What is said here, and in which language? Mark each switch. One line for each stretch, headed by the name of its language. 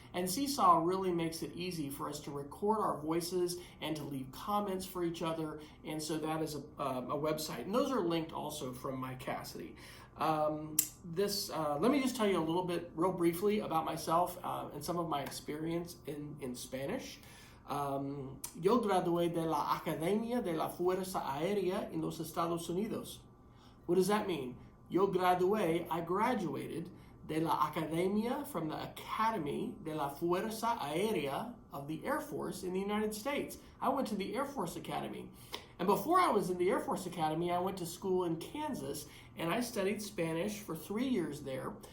English: And Seesaw really makes it easy for us to record our voices and to leave comments for each other. And so that is a website. And those are linked also from My Cassidy. Let me just tell you a little bit real briefly about myself and some of my experience in Spanish.
Spanish: Yo gradué de la Academia de la Fuerza Aérea en los Estados Unidos.
English: What does that mean? I graduated de la Academia, from the Academy de la Fuerza Aérea of the Air Force in the United States. I went to the Air Force Academy. And before I was in the Air Force Academy, I went to school in Kansas, and I studied Spanish for 3 years there.